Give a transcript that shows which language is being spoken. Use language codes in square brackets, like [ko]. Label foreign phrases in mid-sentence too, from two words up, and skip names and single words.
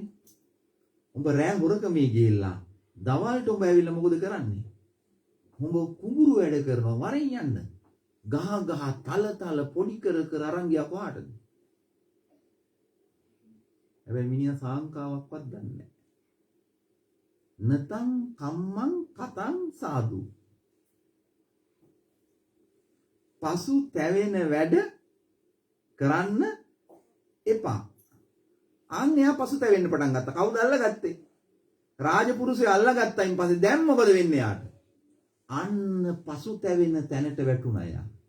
[si] උඹ රෑ හොරකමේ ගිහිල්ලා දවල්ට උඹ ඇවිල්ලා මොකද කරන්නේ? උඹ කුඹුරු වැඩ කරනවා වරෙන් යන්න. ගහ තල පොඩි කර අරන් ගියා කොහාටද? හැබැයි මිනිහා සාංකාවක්වත් දන්නේ නැහැ. [pi] නතං කම්මං කතං සාදු. [si] පසු තැවෙන වැඩ කරන්න එපා. අන්න එයා පසු තැවෙන්න පටන් ගත්තා. කවුද අල්ලගත්තේ? රාජපුරුෂය අල්ලගත්තයින් පස්සේ දැන් මොකද වෙන්නේ යාට? අන්න පසු තැවෙන තැනට වැටුණා යා.